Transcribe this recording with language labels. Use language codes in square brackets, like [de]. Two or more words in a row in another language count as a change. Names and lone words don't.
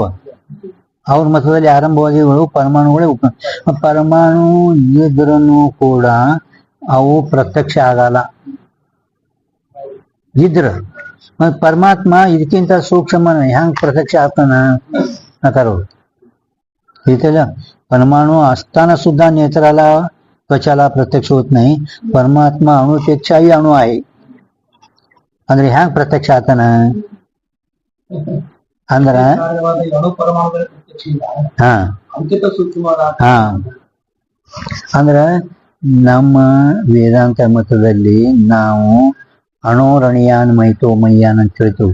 [kn] ಅವ್ರ ಮತದಲ್ಲಿ ಆರಂಭವಾದಿಗಳು ಪರಮಾಣುಗಳೇ ಪರಮಾಣು ಇದ್ರೂ ಕೂಡ ಅವು ಪ್ರತ್ಯಕ್ಷ ಆಗಲ್ಲ. ಇದ್ರ ಪರಮಾತ್ಮ ಇದಕ್ಕಿಂತ ಸೂಕ್ಷ್ಮ ಹೆಂಗ್ ಪ್ರತ್ಯಕ್ಷ ಆಗ್ತಾನ ಅಂತಾರ. [mr] इथला परमाणु असताना सुद्धा नेत्राला त्वचाला प्रत्यक्ष होत नाही. परमात्मा अणुपेक्षाही अणु आहे. [kn] ಅಂದ್ರೆ ಹ್ಯಾಂಗ ಪ್ರತ್ಯಕ್ಷ ಆತನ ಅಂದ್ರ ಹಾ ಹಾ ಅಂದ್ರ ನಮ್ಮ ವೇದಾಂತ ಮತದಲ್ಲಿ ನಾವು [sa] ಅಣೋರಣೀಯಾನ್ ಮೈತೋಮಯ್ಯಾನ್ [kn] ಅಂತ ಹೇಳ್ತೀವಿ.